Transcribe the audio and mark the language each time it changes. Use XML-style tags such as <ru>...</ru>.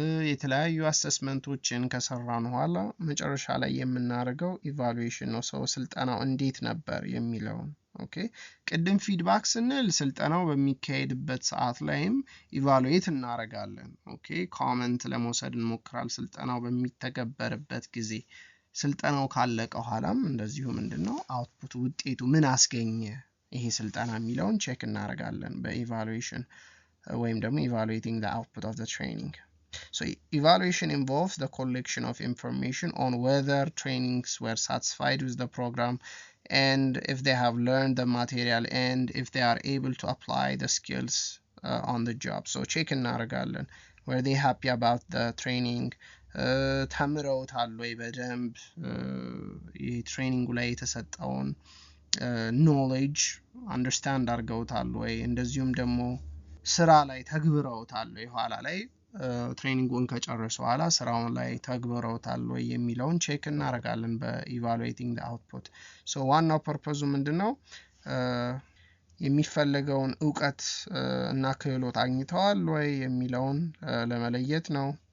<am>የተለያዩ አሰስመንቶችን ከሰራን በኋላ መጨረሻ ላይ የምናደርገው ኢቫሉዌሽን ነው። ሰው ስልጠናው እንዴት ነበር የሚለውን ኦኬ ቅድም ፊድባክ ስንል ስልጠናው በሚካሄድበት ሰዓት ላይም ኢቫሉዌት እናደርጋለን። ኦኬ ኮሜንት ለመውሰድ እንሞክራለን። ስልጠናው በሚተገበርበት ጊዜ ስልጠናው ካለቀ በኋላም እንደዚሁ ምንድነው አውትፑት ውጤቱ ምን አስገኘ ይሄ ስልጠና የሚለውን ቼክ እናደርጋለን በኢቫሉዌሽን ወይም ደግሞ</am> <en>evaluating the output of the training. So evaluation involves the collection of information on whether trainings were satisfied with the program and if they have learned the material and if they are able to apply the skills on the job. So check</en> <am>እናደርጋለን</am> <en>were they happy about the training,</en> <am>ተምረውታል ወይ በደንብ የትሬኒንጉ ላይ የተሰጠውን ኖሌጅ አንደርስታንድ አድርገውታል ወይ እንደዚሁም ደግሞ ስራ ላይ ተግብረውታል ወይ ኋላ ላይ ትሬኒንጉን ከጨረሱ ኋላ ስራውን ላይ ተግብረውታል ወይ የሚለውን ቼክ እናደርጋለን በኢቫሉዌቲንግ ዘ አውትፑት። ሶ ዋናው ፐርፐዙ ምንድነው የሚፈልገውን ዕውቀት እና ክህሎት አግኝተዋል ወይ የሚለውን ለመለየት ነው።</am>